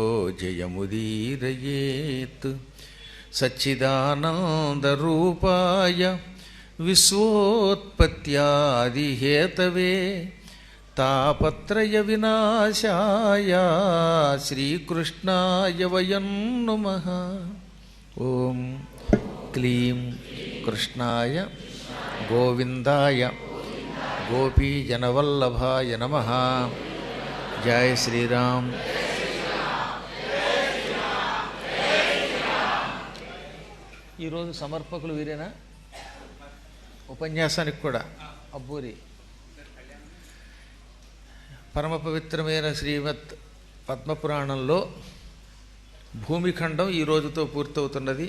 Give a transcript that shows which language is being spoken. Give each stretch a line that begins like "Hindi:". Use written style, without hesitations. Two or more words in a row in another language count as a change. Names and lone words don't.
Sanskrit: जयमुदीरयेत् सच्चिदानन्दरूपाय विश्वोत्पत्त्यादिहेतवे तापत्रयविनाशाय श्रीकृष्णाय वयं नुमः। ओम क्लीं कृष्णाय गोविंदाय गोपीजनवल्लभाय नमः। जय श्रीराम।
Telugu: ఈరోజు సమర్పకులు వీరేనా? ఉపన్యాసానికి కూడా అబ్బూరి పరమ పవిత్రమైన శ్రీమద్ పద్మపురాణంలో భూమిఖండం ఈ రోజుతో పూర్తవుతున్నది.